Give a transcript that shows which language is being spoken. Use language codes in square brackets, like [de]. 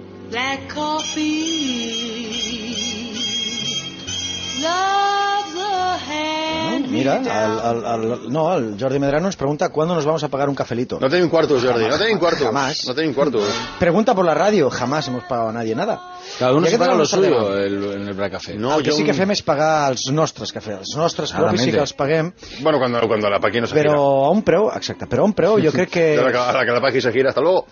[es] Black coffee, love the hand. mira, no, el Jordi Medrano nos pregunta cuándo nos vamos a pagar un cafelito. No tenéis cuartos, Jordi, jamás, no tenéis cuartos. Jamás. No tenéis cuartos. Pregunta por la radio, jamás hemos pagado a nadie nada. Cada uno se paga lo suyo en el bracafé. [ca] No, el que sí que fem es pagar els nostres cafés, els nostres propis sí que els paguem. [es] Bueno, cuando la paqui no se gira. [ca] Però a un preu, exacte, però a un preu, jo crec que... [es] Ara que la paqui se gira, hasta luego.